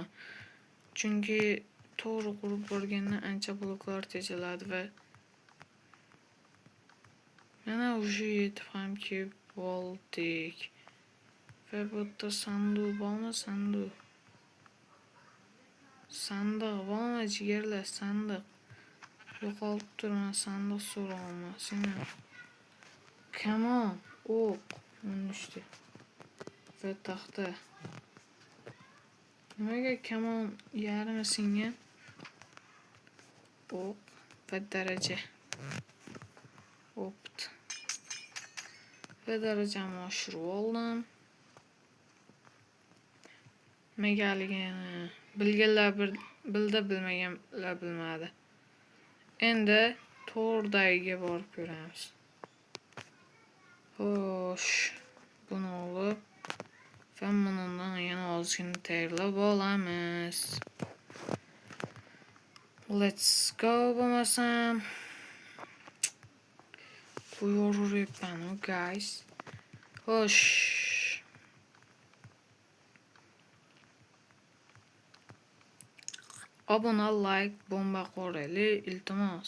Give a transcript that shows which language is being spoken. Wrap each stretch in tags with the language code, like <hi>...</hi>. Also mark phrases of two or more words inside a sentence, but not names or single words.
<uz>Chunki to'g'ri qurib borganda ancha bloklar tejaladi va mana уже yetib ham kelib oldik. Va bu yerda sanduq bormi? Sandiq bormi jigarlar? Sandiq. Yo'qolib turman, sandiq so'rayman seni.</uz> <en>Come on,</en> <uz>o'q. Unishdi. Va taxta. Nimaga</uz> <en>come on</en> <uz>yarmi singan? O'q va daraja. Opt. Va darajamni oshirib oldim. Nimaligini bilganlar bildi, bilmaganlar bilmadi. Endi to'g'ridagiga borib ko'ramiz. Xo'sh, buni olib va bundan yana ozgina tayyorlab olamiz.</uz> <en>Let's go</en> <uz>bo'lmasam. Qo'yaveribman, guys. Xo'sh. Obuna, like, bomba qo'rayli, iltimos.</uz>